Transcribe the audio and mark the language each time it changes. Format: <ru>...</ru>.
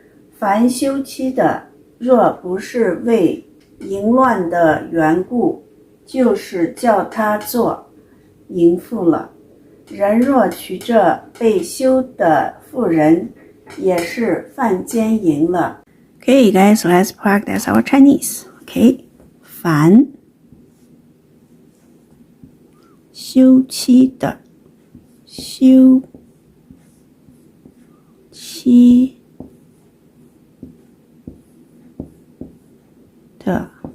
<zh>凡休妻的，若不是为淫乱的缘故，就是叫他做淫妇了。人若娶这被休的妇人，也是犯奸淫了。</zh> <en>Okay, guys, let's practice our Chinese.</en> <zh>Okay, 凡休妻的，休妻的，</zh>